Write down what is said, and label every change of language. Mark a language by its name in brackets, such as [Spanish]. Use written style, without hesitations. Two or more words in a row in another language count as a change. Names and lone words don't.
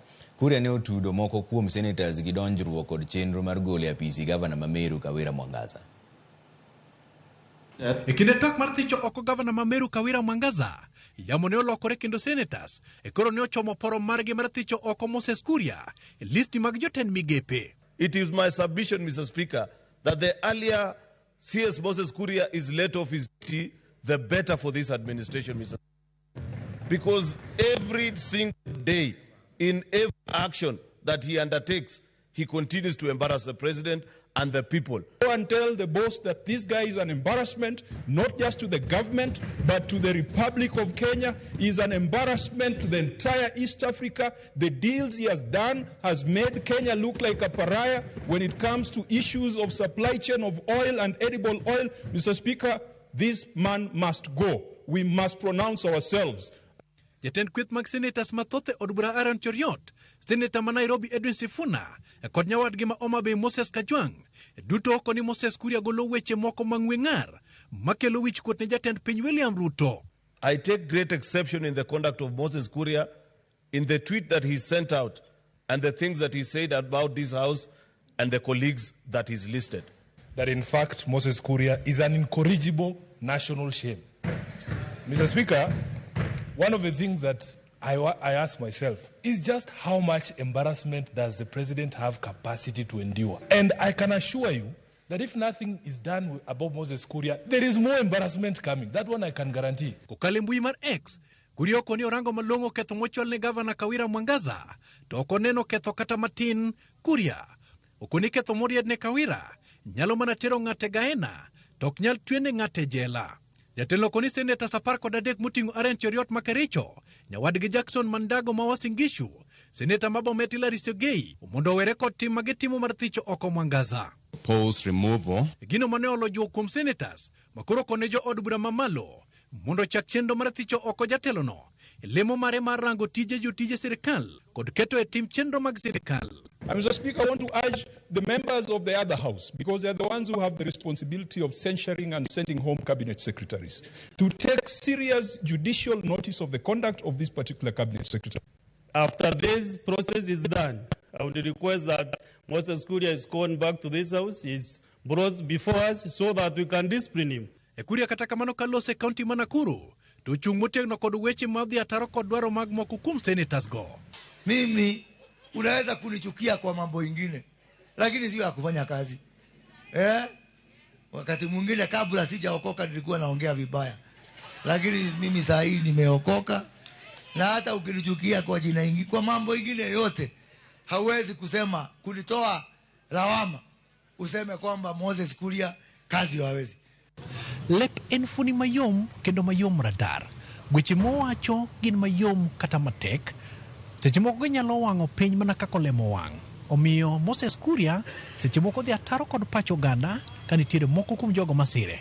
[Luo (Kenya and Tanzania)] Kuria ne otudo moko kuom senators gi donjruok kod chenro mar golo e apisi gavana ma Meru Kawira Mwangaza. E kinde twak mar thicho oko gavana ma Meru Kawira Mwangaza, yamo ne olokore kendo senators e koro ne ochomo poro margi mar thicho oko Moses Kuria e listi mag jotend migepe. [English] It is my submission, Mr. Speaker, that the earlier CS Moses Kuria is let off his duty, the better for this administration, Mr. Because every single day, in every action that he undertakes, he continues to embarrass the president and the people. Go and tell the boss that this guy is an embarrassment, not just to the government, but to the Republic of Kenya. He is an embarrassment to the entire East Africa. The deals he has done has made Kenya look like a pariah when it comes to issues of supply chain of oil and edible oil. Mr. Speaker, this man must go. We must pronounce ourselves. Jatend kweth mag senators mathoth od bura Aaron Cheriot, senator ma Nairobi Edwin Sifuna, kod nyawadgi ma Homa Bay Moses Kajwang', duto oko ni Moses Kuria golo weche moko mang'we ng'ar makelo wich kuot ne jatend piny William Ruto. I take great exception in the conduct of Moses Kuria, in the tweet that he sent out, and the things that he said about this house and the colleagues that he's listed. that in fact Moses Kuria is an incorrigible national shame. Mr. Speaker, one of the things that I ask myself is just how much embarrassment does the president have capacity to endure? And I can assure you that if nothing is done about Moses Kuria, there is more embarrassment coming. That one I can guarantee. [Luo (Kenya and Tanzania)] Kokale mbui mar X, Kuria okoni orango malongo ketho mochwal ne gavana Kawira Mwangaza, to okoneno ketho kata matin Kuria. Okoni ketho moried ne Kawira, nyalo mana tero ng'ate gaena, to ok nyal twene ng'ate jela. Jatelo koni Senet apar kod adek muting'o Aaron Cheriot makericho, nyawadgi Jackson Mandago ma Uasin Gishu, Seneta Mabometi Larry Segei, mondo were kod tim magitimo mar thicho oko Mwangaza. [English] Post removal. [Luo (Kenya and Tanzania)] Gino mane olojuo kuom senators, makoro kone jo od bura mamalo, mondo chak chenro mar thicho oko jatelono, lemo mare mar rango tije jotije sirikal, kod keto e tim chenro mag sirikal. [English] Mr. Speaker, I want to urge the members of the other house, because they are the ones who have the responsibility of censuring and sending home cabinet secretaries, to take serious judicial notice of the conduct of this particular cabinet secretary. After this process is done, I would request that Moses Kuria is called back to this house, is brought before us so that we can discipline him. [Luo (Kenya and Tanzania)] Kuria kata kamano kalose kaunti ma Nakuru, to chung motegno kod weche madhi ataro kod dwaro mag moko kuom senators go. [Swahili] Mimi unaweza kunichukia kwa mambo ingine, lakini sio ya kufanya kazi. Wakati mwingine kabla sijaokoka nilikuwa naongea vibaya. Lakini mimi saa hii nimeokoka, na hata ukinichukia kwa jina ingine, kwa mambo ingine yote, hauwezi kusema kunitoa lawama useme kwamba Moses Kuria kazi hawezi. [Luo (Kenya and Tanzania)] Lek enfuni mayom kendo mayom radar. Gweche mowacho gin mayom kata matek. Seche moko ginyalo wang'o piny mana kaka olemo wang'. Omiyo Moses Kuria seche moko dhi ataro kod pacho ganda ka nitiere moko kuom jogo masire.